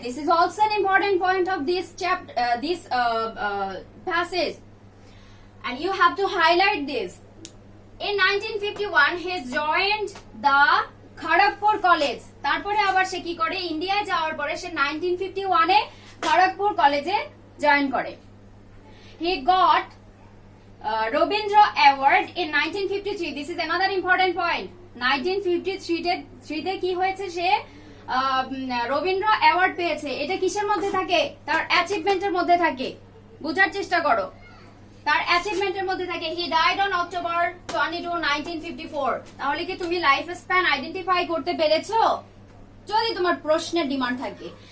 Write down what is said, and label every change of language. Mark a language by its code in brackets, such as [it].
[en] This is also an important point of this passage. And you have to highlight this. In 1951 he joined the Kharagpur College, [bn] তারপরে আবার সে কি করে, ইন্ডিয়ায় যাওয়ার পরে সে 1951 এ খড়গপুর কলেজে জয়েন করে। [en] He got Robindra Award in 1953, this is another important point। [bn] 1953 তে কি হয়েছে, সে রবীন্দ্র অ্যাওয়ার্ড পেয়েছে। এটা কিসের মধ্যে থাকে, তার অ্যাচিভমেন্টের মধ্যে থাকে, বোঝার চেষ্টা করো, তার অ্যাচিভমেন্টের মধ্যে থাকে। [en] He died on October 22, 1954। [bn] তাহলে কি তুমি লাইফ স্প্যান আইডেন্টিফাই করতে পেরেছো, যদি তোমার প্রশ্নের ডিমান্ড থাকে।